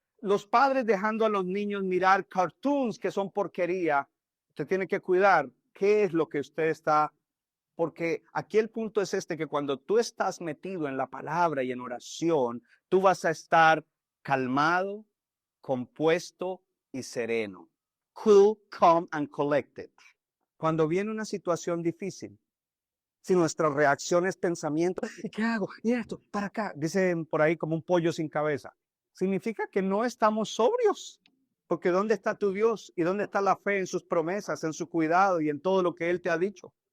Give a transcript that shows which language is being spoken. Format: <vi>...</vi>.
<es>Los padres dejando a los niños mirar cartoons que son porquería. Usted tiene que cuidar qué es lo que usted está, porque aquí el punto es este, que cuando tú estás metido en la palabra y en oración, tú vas a estar calmado, compuesto y sereno.</es> <en>Cool, calm and collected.</en> <es>Cuando viene una situación difícil, si nuestra reacción es pensamiento, ¿y qué hago? Y esto, para acá, dicen por ahí como un pollo sin cabeza, significa que no estamos sobrios. Porque ¿dónde está tu Dios? ¿Y dónde está la fe en sus promesas, en su cuidado y en todo lo que Él te ha dicho?</es>